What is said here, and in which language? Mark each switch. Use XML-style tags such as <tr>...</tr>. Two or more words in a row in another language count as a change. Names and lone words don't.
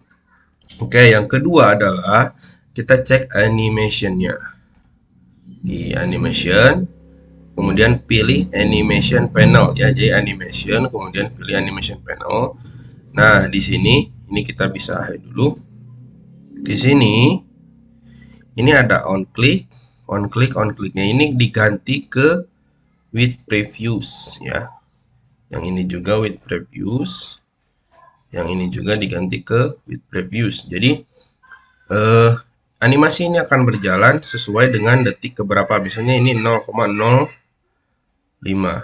<id>Oke, yang kedua adalah kita cek animation-nya. Di animation, kemudian pilih</id> <en>animation panel</en> <id>ya. Jadi animation, kemudian pilih</id> <en>animation panel.</en> <id>Nah, di sini ini kita bisa hide dulu. Di sini ini ada</id> <en>on click, on click, on clicknya</en> <id>ini diganti ke</id> <en>with previews</en> <id>ya. Yang ini juga</id> <en>with previews.</en> <id>Yang ini juga diganti ke</id> <en>with previews.</en> <id>Jadi animasi ini akan berjalan sesuai dengan detik keberapa. Misalnya ini 0,05.</id>